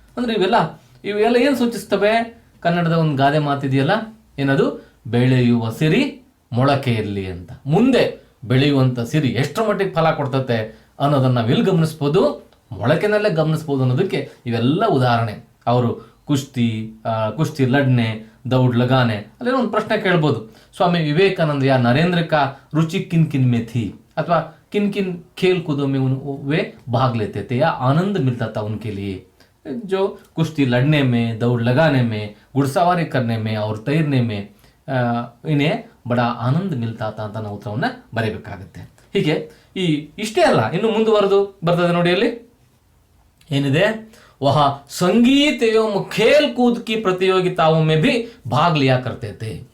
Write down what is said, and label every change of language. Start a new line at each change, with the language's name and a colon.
Kannada: ಅಂದ್ರೆ ಇವೆಲ್ಲ ಏನು ಸೂಚಿಸ್ತವೆ? ಕನ್ನಡದ ಒಂದು ಗಾದೆ ಮಾತಿದೆಯಲ್ಲ, ಏನದು? ಬೆಳೆಯುವ ಸಿರಿ ಮೊಳಕೆಯಲ್ಲಿ ಅಂತ. ಮುಂದೆ ಬೆಳೆಯುವಂಥ ಸಿರಿ ಎಷ್ಟರ ಮಟ್ಟಿಗೆ ಫಲ ಕೊಡ್ತತೆ ಅನ್ನೋದನ್ನ ನಾವೆಲ್ಲಿ ಗಮನಿಸ್ಬೋದು? ಮೊಳಕೆನಲ್ಲೇ ಗಮನಿಸ್ಬೋದು ಅನ್ನೋದಕ್ಕೆ ಇವೆಲ್ಲ ಉದಾಹರಣೆ.
Hindi: ಅವರು ಕುಸ್ತಿ ಲಡ್ನೆ, ದೌಡ್ ಲಗಾನೆ.
Kannada: ಅಲ್ಲೇನೋ ಒಂದು ಪ್ರಶ್ನೆ ಕೇಳ್ಬೋದು,
Hindi: ಸ್ವಾಮಿ ವಿವೇಕಾನಂದ ಯಾ ನರೇಂದ್ರ ಕಾ ರುಚಿ ಕಿನ್ ಕಿನ್ में थी, ಅಥವಾ किन किन खेल कूदों में वे भाग लेते थे या आनंद मिलता था उनके लिए, जो कुश्ती लड़ने में, दौड़ लगाने में, घुड़सवारी करने में और तैरने में इन्हें बड़ा आनंद मिलता था
Kannada: ಅಂತ ನಾವು ಉತ್ತರವನ್ನ ಬರೀಬೇಕಾಗುತ್ತೆ. ಹೀಗೆ ಇಷ್ಟೇ ಅಲ್ಲ, ಇನ್ನು ಮುಂದುವರೆದು ಬರ್ತದೆ ನೋಡಿ. ಅಲ್ಲಿ ಏನಿದೆ?
Hindi: वह संगीत एवं खेल कूद की प्रतियोगिताओं में भी भाग लिया करते थे.